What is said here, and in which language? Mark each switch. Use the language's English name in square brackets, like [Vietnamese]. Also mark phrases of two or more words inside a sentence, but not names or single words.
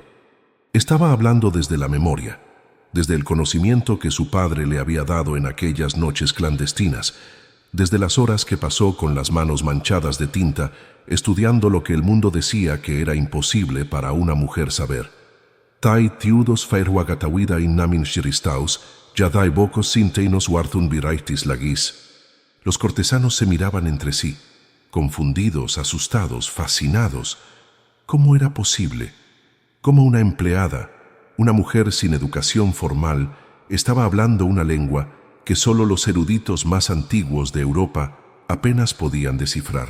[Spanish] Estaba hablando desde la memoria, desde el conocimiento que su padre le había dado en aquellas noches clandestinas, desde las horas que pasó con las manos manchadas de tinta, estudiando lo que el mundo decía que era imposible para una mujer saber. «Tai tiudos fairhuagatawida in namin shiristaus, yadai bocos sinteinos warthun viraitis lagis». Los cortesanos se miraban entre sí, confundidos, asustados, fascinados. ¿Cómo era posible? ¿Cómo una empleada, una mujer sin educación formal, estaba hablando una lengua que solo los eruditos más antiguos de Europa apenas podían descifrar?